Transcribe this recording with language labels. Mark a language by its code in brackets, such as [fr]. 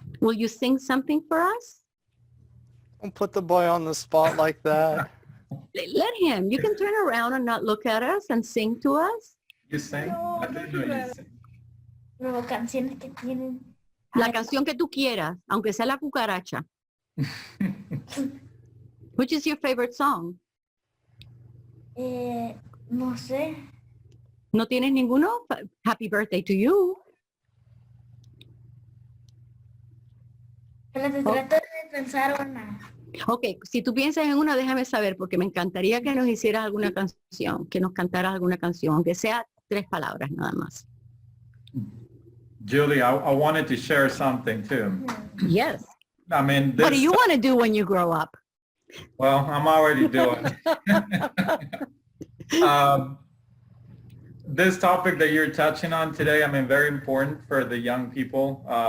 [en] Will you sing something for us? Don't put the boy on the spot like that. Let him. You can turn around and not look at us and sing to us. You sing? I didn't know you sing. [es] Pero canciones que tienen. La canción que tú quieras, aunque sea la cucaracha. [en] Which is your favorite song? [es] No sé. ¿No tienes ninguno? [en] Happy birthday to you. [es] Pero te trato de pensar una. Ok, si tú piensas en una, déjame saber, porque me encantaría que nos hicieras alguna canción, que nos cantaras alguna canción, aunque sea 3 palabras nada más. [en] Julie, I wanted to share something too. Yes. I mean, What do this, you want to do when you grow up? well, I'm already doing. This topic that you're touching on today, I mean, very important for the young people.